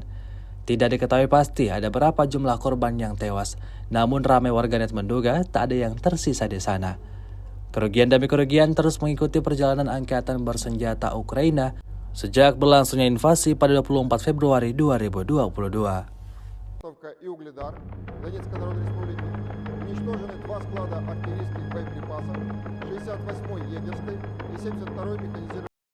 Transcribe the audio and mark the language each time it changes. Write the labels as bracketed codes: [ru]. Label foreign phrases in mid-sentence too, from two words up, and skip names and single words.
[id] Tidak diketahui pasti ada berapa jumlah korban yang tewas, namun ramai warganet menduga tak ada yang tersisa di sana. Kerugian demi kerugian terus mengikuti perjalanan angkatan bersenjata Ukraina sejak berlangsungnya invasi pada 24 Februari 2022. [ru] И Угледар Донецкой Народной Республики. Уничтожены 2 склада артиллерийских боеприпасов 68-й егерской и 72-й механизированной